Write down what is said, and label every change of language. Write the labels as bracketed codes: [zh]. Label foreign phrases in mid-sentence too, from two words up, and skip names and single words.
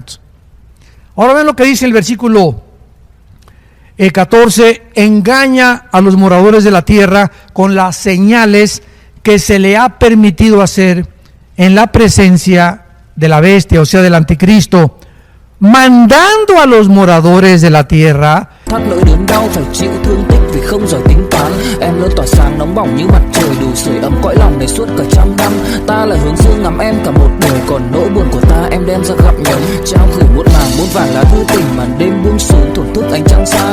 [es] Ahora ven lo que dice el versículo 14: engaña a los moradores de la tierra con las señales que se le ha permitido hacer en la presencia de la bestia, o sea, del anticristo, mandando a los moradores de la tierra. [vi] Thoát nỗi đớn đau phải chịu thương tích vì không giỏi tính toán. Em luôn tỏa sáng nóng bỏng như mặt trời, đủ sưởi ấm cõi lòng này suốt cả trăm năm. Ta là hướng dương ngắm em cả một đời, còn nỗi buồn của ta em đem ra gặp nhau. Trao gửi muôn màng muôn vàn lá thư tình, màn đêm buông xuống thổn thức ánh trăng xa.